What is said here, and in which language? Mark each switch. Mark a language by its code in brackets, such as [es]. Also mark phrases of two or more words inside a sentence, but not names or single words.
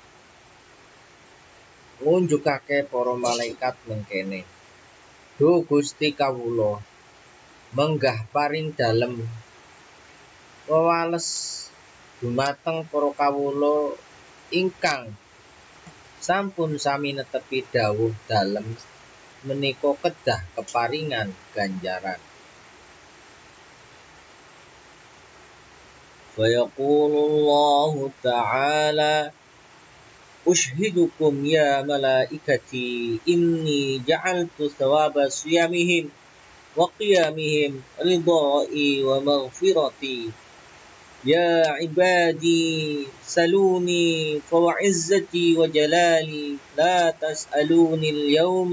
[jv] Ngunjukake para malaikat mengkene, "Duh Gusti kawula, menggah paring dalem wewales dumateng para kawula ingkang sampun sami netepi dawuh dalem menika kedah keparingan ganjaran." [ar] فيقول الله تعالى أشهدكم يا ملائكتي إني جعلت ثواب صيامهم وقيامهم رضائي ومغفرتي يا عبادي سلوني فوعزتي وجلالي لا تسألوني اليوم